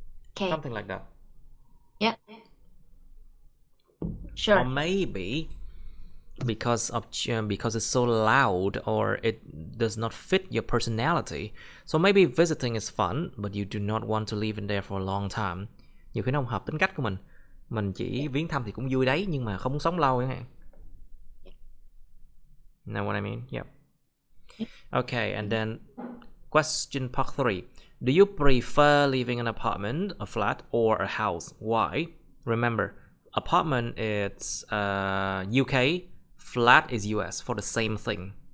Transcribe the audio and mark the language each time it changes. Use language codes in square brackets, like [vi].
[en] Okay. Something like that. Sure. Or maybe because it's so loud, or it does not fit your personality. So maybe visiting is fun, but you do not want to live in there for a long time. [vi] Nhiều khi nó không hợp tính cách của mình. Mình chỉ viếng thăm thì cũng vui đấy, nhưng mà không muốn sống lâu chẳng hạn. [en] Know what I mean? Yep. Okay, and then question part 3. Do you prefer living in an apartment, a flat, or a house? Why? Remember, apartment is UK, flat is US for the same thing.